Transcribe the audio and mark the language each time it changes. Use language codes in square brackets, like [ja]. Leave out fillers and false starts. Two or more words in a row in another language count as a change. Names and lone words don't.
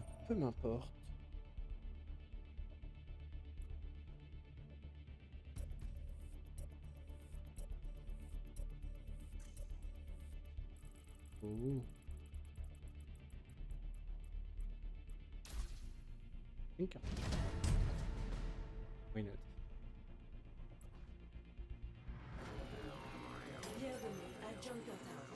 [fr] Peu m'importe. Oh. Une carte. [en] Why not? [fr] Bienvenue à Junkertown.